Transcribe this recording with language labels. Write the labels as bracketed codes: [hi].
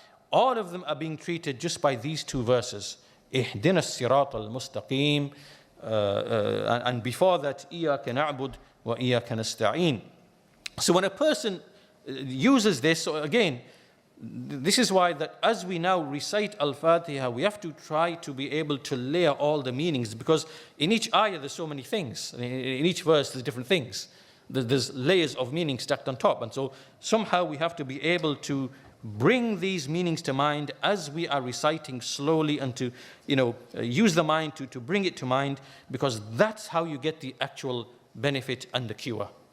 [en] all of them are being treated just by these two verses. [ar] اهدنا الصراط المستقيم, [en] and before that, [ar] إياك نعبد وإياك نستعين. [en] So when a person uses this, so again, this is why that as we now recite Al-Fatihah, we have to try to be able to layer all the meanings, because in each ayah there's so many things. In each verse there's different things. There's layers of meaning stacked on top. And so somehow we have to be able to bring these meanings to mind as we are reciting slowly, and to use the mind to bring it to mind, because that's how you get the actual benefit and the cure.